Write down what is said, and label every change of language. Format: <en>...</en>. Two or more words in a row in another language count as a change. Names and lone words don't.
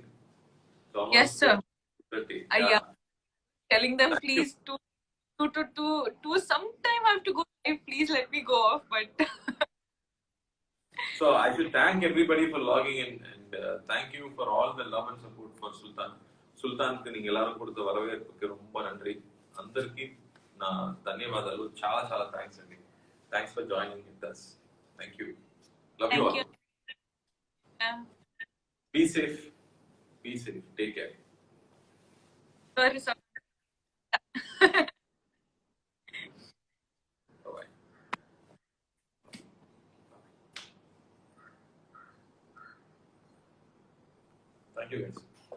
<en>Yes, sir. 30. Yeah. Telling them please to sometime I have to go live. Please let me go off. But So I should thank everybody for logging in and thank you for all the love and support for Sultan.</en> <te>సుల్తాన్కి నీకు</te> <ta>எல்லாரும் கொடுத்த வரவேற்புக்கு ரொம்ப நன்றி</ta> <te>అందరికీ నా ధన్యవాదాలు చాలా చాలా థ్యాంక్స్ అండి</te> <en>thanks for joining with us thank you love you all be safe take care Sorry, sorry. bye thank you guys</en>